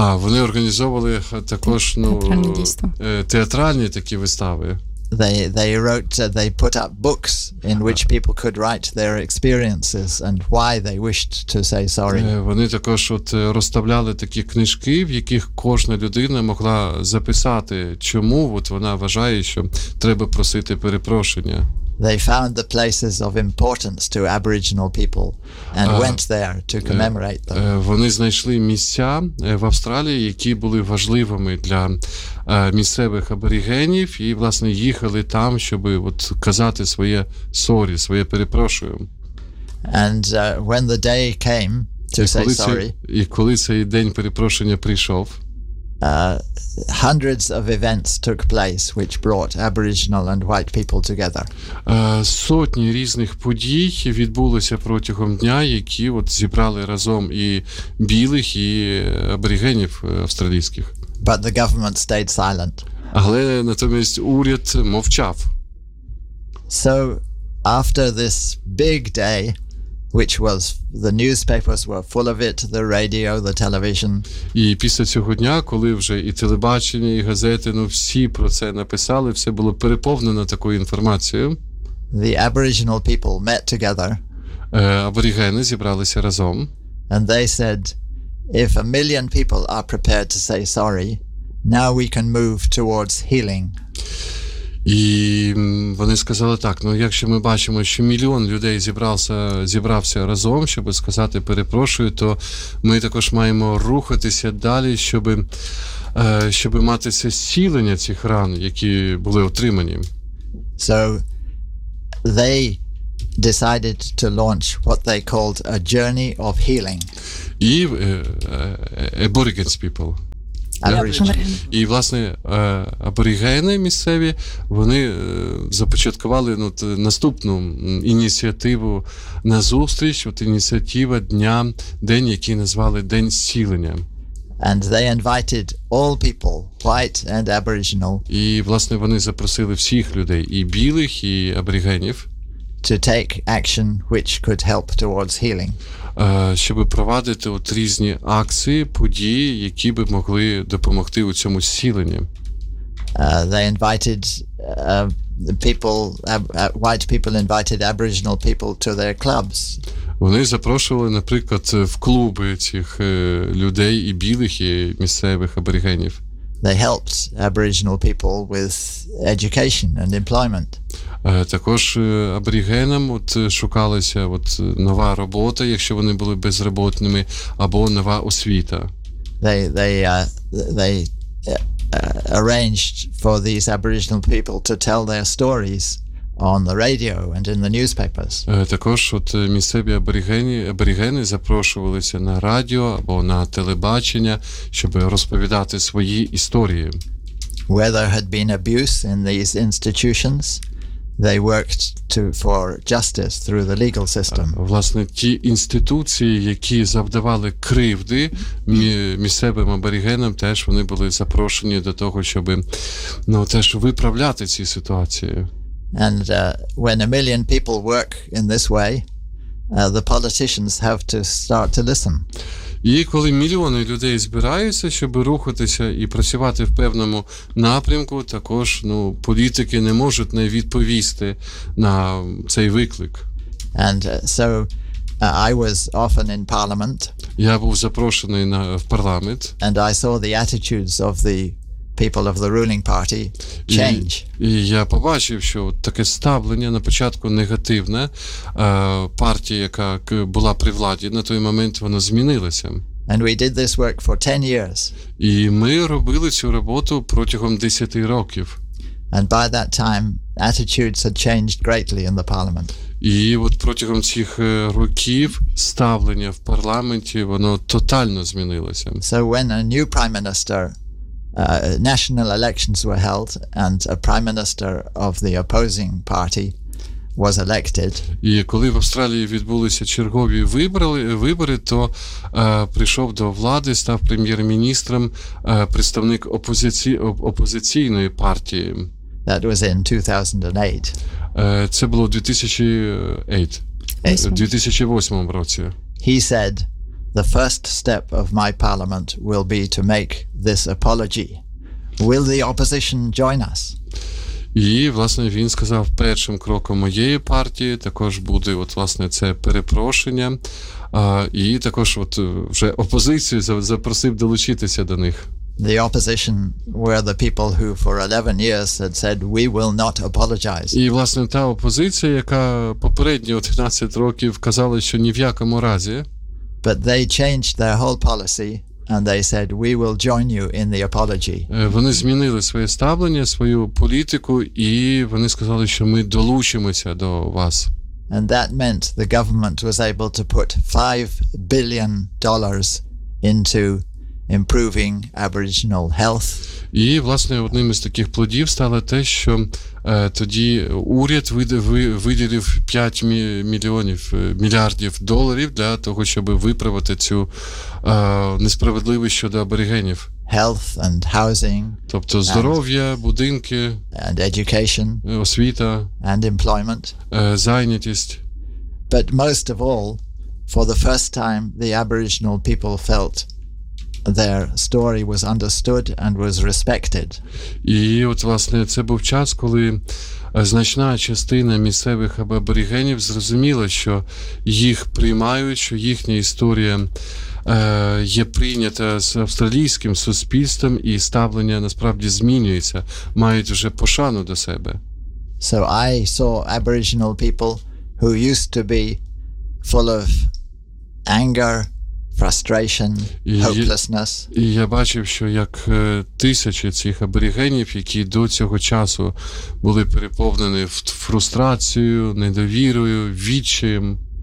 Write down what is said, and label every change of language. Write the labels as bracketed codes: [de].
[uk] Вони організовували також, ну, театральні такі вистави. [en] They wrote, they put up books in which people could write their experiences and why they wished to say sorry. [uk] Вони також от розставляли такі книжки, в яких кожна людина могла записати, чому от вона вважає, що треба просити перепрошення. [en] They found the places of importance to Aboriginal people and went there to commemorate them. [uk] Вони знайшли місця в Австралії, які були важливими для місцевих аборігенів, і, власне, їхали там, щоб от казати своє sorry, своє перепрошую. [en] And when the day came to say sorry, [uk] і коли цей день перепрошення прийшов, [en] hundreds of events took place which brought Aboriginal and white people together. [uk] Сотні різних подій відбулося протягом дня, які от зібрали разом і білих, і аборігенів австралійських. [en] But the government stayed silent. [uk] Але натомість уряд мовчав. [en] So after this big day, which was, the newspapers were full of it, the radio, the television. [uk] І після цього дня, коли вже і телебачення, і газети, ну всі про це написали, все було переповнено такою інформацією. [en] The Aboriginal people met together. [uk] Аборігени зібралися разом. [en] And they said, if a million people are prepared to say sorry, now we can move towards healing. [uk] І вони сказали так, ну якщо ми бачимо, що мільйон людей зібрався разом, щоб сказати перепрошую, то ми також маємо рухатися далі, щоб мати це зцілення цих ран, які були отримані. [en] So they decided to launch what they called a journey of healing. І Aboriginal people. [uk] Аборігени. І, власне, аборігени місцеві, вони започаткували наступну ініціативу на зустріч, от ініціатива дня, день, який назвали День зцілення. [en] And they invited all people, white and aboriginal. [uk] І, власне, вони запросили всіх людей, і білих, і аборігенів, [en] to take action which could help towards healing. [uk] Щоб провадити от різні акції, події, які би могли допомогти у цьому зціленні. [en] They invited people, white people invited Aboriginal people to their clubs. [uk] Вони запрошували, наприклад, в клуби цих людей і білих, і місцевих аборігенів. [en] They helped Aboriginal people with education and employment. [uk] Також аборігенам от шукалася от нова робота, якщо вони були безробітними, або нова освіта. [en] They arranged for these Aboriginal people to tell their stories on the radio and in the newspapers. [uk] Також от місцеві аборігени запрошувалися на радіо або на телебачення, щоб розповідати свої історії. [en] Where there had been abuse in these institutions, they worked for justice through the legal system. [uk] Власне, ті інституції, які завдавали кривди місцевим аборігенам, теж вони були запрошені до того, щоб теж виправляти ці ситуації. [en] And when a million people work in this way, the politicians have to start to listen. [uk] І коли мільйони людей збираються, щоб рухатися і працювати в певному напрямку, також політики не можуть не відповісти на цей виклик. [en] And I was often in parliament. [uk] Я був запрошений в парламент. [en] And I saw the attitudes of the people of the ruling party change. [uk] І я побачив, що таке ставлення на початку негативне, партії, яка була при владі на той момент, воно змінилося. [en] And we did this work for 10 years. [uk] І ми робили цю роботу протягом 10 років. [en] And by that time attitudes had changed greatly in the parliament. [uk] І от протягом цих років ставлення в парламенті, воно тотально змінилося. [en] So when a new prime minister, national elections were held and a prime minister of the opposing party was elected. [uk] І коли в Австралії відбулися чергові вибори, то прийшов до влади, став прем'єр-міністром представник опозиційної партії. [en] That was in 2008. [uk] Це було 2008 році. [en] He said, "The first step of my parliament will be to make this apology. Will the opposition join us?" [uk] І, власне, він сказав, першим кроком моєї партії також буде, от, власне, це перепрошення. І також от вже опозицію запросив долучитися до них. [en] The opposition were the people who for 11 years had said we will not apologize. [uk] І, власне, та опозиція, яка попередні 11 років казала, що ні в якому разі. [en] But they changed their whole policy and they said we will join you in the apology. [uk] Вони змінили своє ставлення, свою політику, і вони сказали, що ми долучимося до вас. [en] And that meant the government was able to put $5 billion into improving Aboriginal health. [uk] І, власне, одним із таких плодів стало те, що тоді уряд виділив 5 мільйонів, мільярдів доларів для того, щоб виправити цю несправедливість щодо аборигенів. [en] Health and housing. [uk] Тобто здоров'я, будинки. [en] And education. [uk] Освіта. [en] And employment. [uk] Зайнятість. [en] But most of all, for the first time, the Aboriginal people felt their story was understood and was respected. [uk] І от, власне, це був час, коли значна частина місцевих аборигенів зрозуміла, що їх приймають, що їхня історія є прийнята з австралійським суспільством і ставлення насправді змінюється, мають вже пошану до себе. [en] So I saw Aboriginal people who used to be full of anger, frustration, hopelessness. [uk] Я бачив, що як тисячі цих аборигенів, які до цього часу були переповнені фрустрацією, недовірою, відчаєм.